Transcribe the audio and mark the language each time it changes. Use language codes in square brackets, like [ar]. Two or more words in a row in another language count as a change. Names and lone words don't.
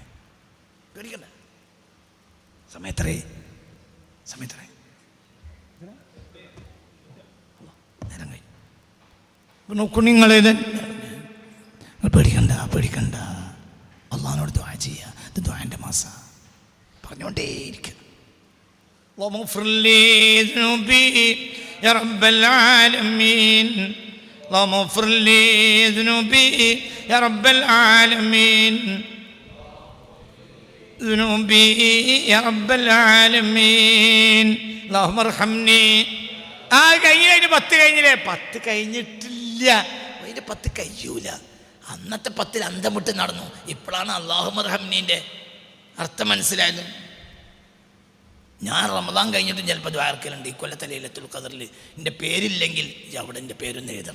[ml] പേടിക്കണ്ട. സമയത്രേ നേരം കഴിഞ്ഞു. നോക്കൂ, നിങ്ങൾ പേടിക്കണ്ട. അള്ളാഹിനോട് ദുആ ചെയ്യുക. ഇത് ദുആൻ്റെ മാസം. പറഞ്ഞുകൊണ്ടേയിരിക്കുക. [ar] اللهم اغفر لي ذنوبي يا رب العالمين. اللهم اغفر لي ذنوبي يا رب العالمين. ذنوبي يا رب العالمين. اللهم ارحمني. [ml] കഴിഞ്ഞ 10 കഴിഞ്ഞില്ലേ? 10 കഴിഞ്ഞിട്ടില്ല. അതിൻ്റെ 10 കഴിയൂല. അന്നത്തെ 10 അന്തം വിട്ട് നടന്നു. ഇപ്പോഴാണ് [ar] اللهم ارحمني [ml] അർത്ഥം മനസ്സിലായത്. ഞാൻ റമദാൻ കഴിഞ്ഞിട്ടും ചിലപ്പോൾ ദ്വാരക്കലുണ്ട്. ഈ കൊല്ലത്തെ ലൈലത്തുൽ ഖദറിൽ എൻ്റെ പേരില്ലെങ്കിൽ അവിടെ എൻ്റെ പേരൊന്ന് എഴുതണം.